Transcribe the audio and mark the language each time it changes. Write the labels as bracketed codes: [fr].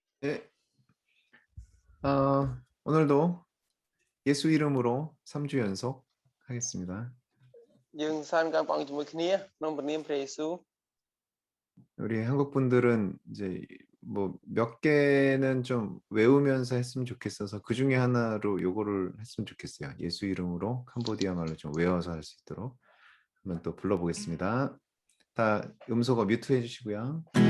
[ko] 네, 오늘도 예수 이름으로 3주 연속 하겠습니다. [km] យើងសានកម្មព្រះអង្គជាមួយគ្នាក្នុងព្រះនាមព្រះយេស៊ូវ [ko] 우리 한국 분들은 이제 뭐 몇 개는 좀 외우면서 했으면 좋겠어서 그 중에 하나로 요거를 했으면 좋겠어요. 예수 이름으로 캄보디아 말로 좀 외워서 할 수 있도록 한번 또 불러보겠습니다. 다 음소거 뮤트 해주시고요.